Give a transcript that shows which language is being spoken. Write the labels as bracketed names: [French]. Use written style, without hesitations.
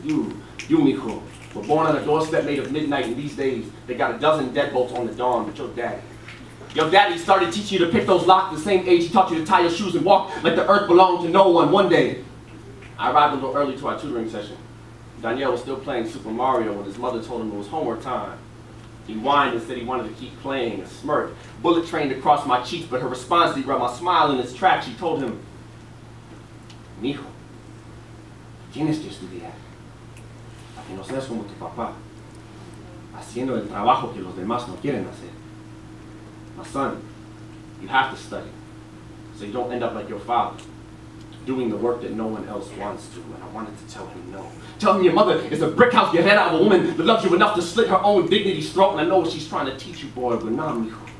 [English] And you, mijo, were born on a doorstep made of midnight, and these days they got a dozen deadbolts on the dawn, but your daddy started teaching you to pick those locks at the same age he taught you to tie your shoes and walk like the earth belonged to no one. One day, I arrived a little early to our tutoring session. Daniel was still playing Super Mario when his mother told him it was homework time. He whined and said he wanted to keep playing. A smirk bullet trained across my cheeks, but her response derailed my smile in its tracks. She told him, [Spanish] "Mijo, tienes que estudiar, para que no seas como tu papá, haciendo el trabajo que los demás no quieren hacer. [English] My son, you have to study, so you don't end up like your father, doing the work that no one else wants to, and I wanted to tell him no. Tell him your mother is a brick house guerrera of a woman that loves you enough to slit her own dignity's throat, and I know what she's trying to teach you, boy, but nah, mijo.